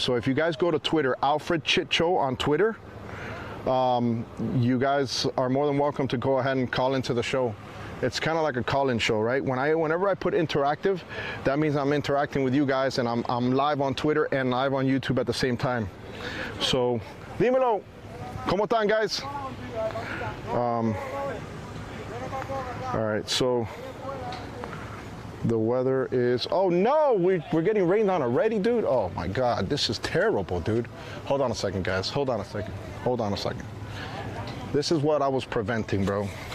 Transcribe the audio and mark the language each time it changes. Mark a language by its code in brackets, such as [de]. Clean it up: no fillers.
[en] So if you guys go to Twitter, Alfred Chit Show on Twitter, you guys are more than welcome to go ahead and call into the show. It's kind of like a call-in show, right? Whenever I put interactive, that means I'm interacting with you guys, and I'm live on Twitter and live on YouTube at the same time. [es] So, dímelo, ¿cómo están, guys? [en] All right, so the weather is, oh no, we're getting rained on already, dude. Oh my God, this is terrible, dude. Hold on a second, guys. Hold on a second. This is what I was preventing, bro.